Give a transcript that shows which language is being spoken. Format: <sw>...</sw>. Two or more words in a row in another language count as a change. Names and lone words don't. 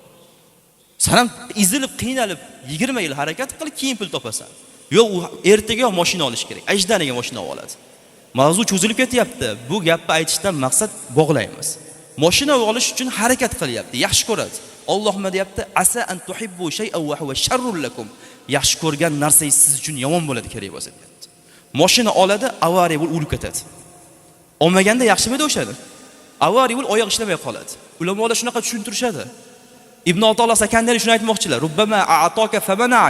<uz>Sen ham ezilib, qiynalib 20 yil harakat qil, keyin pul topasan. Yo'q, u ertaga mashina olish kerak. Ajdaniga mashina oladi. Mavzu cho'zilib ketyapti. Bu gapni aytishdan maqsad bog'laymiz. Mashina olish uchun harakat qilyapti, yaxshi ko'radi. Alloh nima deyapti?</uz> <ar>عسى أن تحبوا شيئا وهو شر لكم.</ar> <uz>Yaxshi ko'rgan narsangiz siz uchun yomon bo'ladi kerak bo'lsa deyapti. Mashina oladi, avariya bo'lib o'lib ketadi. Olmaganda yaxshimidi o'shadi? Avariya bo'lib oyoq ishlamay qoladi. Ulamolar shunaqa tushuntirishadi. Ibn Atolloh Sakandari shuni aytmoqchilar.</uz> <ar>ربما أعطاك فمنعك.</ar>